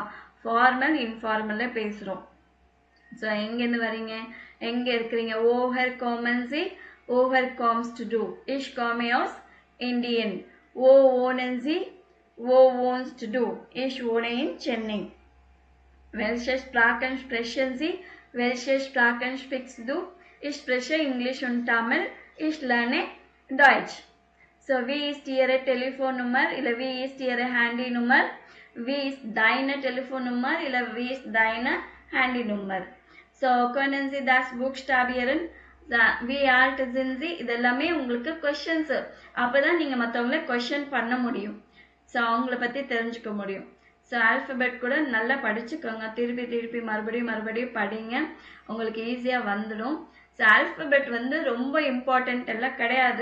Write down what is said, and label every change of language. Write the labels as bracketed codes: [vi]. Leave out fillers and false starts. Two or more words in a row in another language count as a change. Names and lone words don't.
[en] formal informal [ta] பேசுறோம். ஸோ எங்கேருந்து வரீங்க, எங்கே இருக்கிறீங்க. [de] Woher kommen Sie, woher kommst du du. Ich komme aus Indien. Wo wohnen Sie, wo wohnst du du. Ich wohne in Chennai. Welche Sprachen sprechen Sie? Welche Sprachen sprichst du? Ich spreche English und Tamil. Ich lerne Deutsch. So, wie ist Ihre Telefonnummer? Oder wie ist Ihre Handynummer? Wie ist deine Telefonnummer? Oder wie ist deine Handynummer? So, können Sie das buchstabieren? Wie alt sind Sie? [ta] இதெல்லாமே உங்களுக்கு questions. அப்பதான் நீங்க மத்தவங்கள question பண்ண முடியும். ஸோ அவங்கள பத்தி தெரிஞ்சுக்க முடியும். ஸோ ஆல்ஃபபெட் கூட நல்லா படிச்சுக்கோங்க, திருப்பி திருப்பி மறுபடியும் படிங்க, உங்களுக்கு ஈஸியாக வந்துடும். ஸோ ஆல்ஃபபெட் ரொம்ப இம்பார்ட்டன்ட் எல்லாம் கிடையாது.